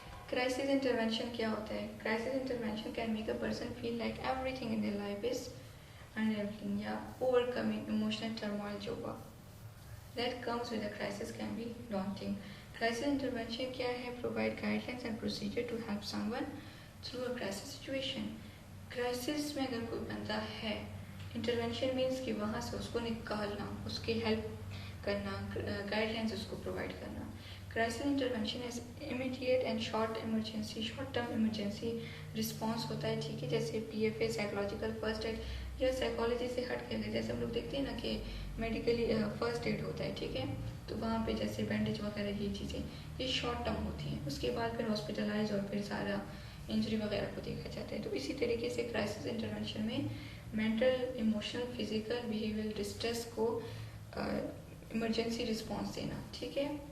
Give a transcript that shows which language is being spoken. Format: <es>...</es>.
<en>Crisis intervention क्या होता है? Crisis intervention can make a person feel like everything in their life is unravelling, या overcoming emotional turmoil</en> <hi>जो हुआ</hi> <en>that comes with a crisis can be daunting.</en> <hi>Crisis intervention क्या है?</hi> <en>Provide guidelines and procedure to help someone through a crisis situation.</en> <hi>Crisis में अगर कोई बंदा है, intervention means कि वहाँ से उसको निकालना, उसकी help करना, guidelines उसको provide करना।</hi> <en>Crisis intervention is immediate and short term emergency response</en> <hi>होता है, ठीक है, जैसे PFA, psychological first aid, या साइकोलॉजी से हट के जैसे हम लोग देखते हैं ना कि मेडिकली फर्स्ट एड होता है, ठीक है, तो वहाँ पे जैसे बैंडेज वगैरह, ये चीज़ें ये शॉर्ट टर्म होती हैं, उसके बाद फिर हॉस्पिटलाइज और फिर सारा इंजरी वगैरह को देखा जाता है। तो इसी तरीके से क्राइसिस इंटरवेंशन में mental, emotional, physical, behavioural distress को इमरजेंसी रिस्पॉन्स देना, ठीक है।</hi>